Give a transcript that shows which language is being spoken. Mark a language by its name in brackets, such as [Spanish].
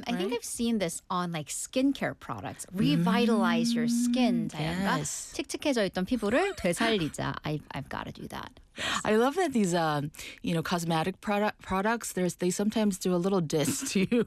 [English] Right? I think I've seen this on like skincare products. Revitalize mm-hmm. your skin. Yes. [Korean] 칙칙해져 있던 피부를 되살리자. [English] I've got to do that. I love that these, you know, cosmetic products, they sometimes do a little diss to you.